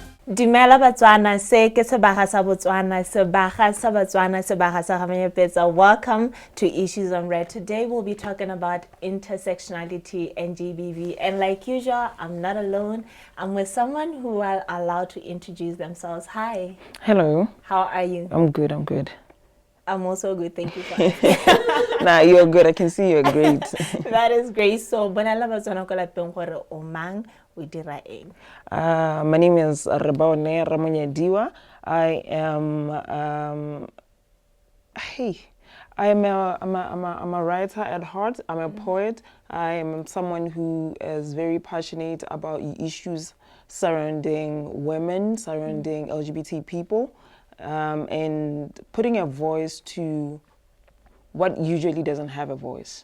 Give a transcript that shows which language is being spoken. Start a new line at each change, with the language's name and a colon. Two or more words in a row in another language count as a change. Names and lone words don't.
Tswana: Dumela Botswana, se ke sebaga sa Botswana, sebaga sa Botswana, sebaga sa Ramonyadiwa.
English: Welcome to Issues on Red. Today we'll be talking about intersectionality and GBV. And like usual, I'm not alone. I'm with someone who are allowed to introduce themselves. Hi. Hello. How are you? I'm good, I'm good. I'm also good, thank you for asking. Nah, you're good. I can see you're great. That is great. So,
Tswana: bonala Botswana ko lapeng gore o mang o dira eng?
English: My name is Rebaone Ramonyadiwa. I am I'm a writer at heart. I'm a poet. I am someone who is very passionate about issues surrounding women, surrounding LGBT people, and putting a voice to what usually doesn't have a voice.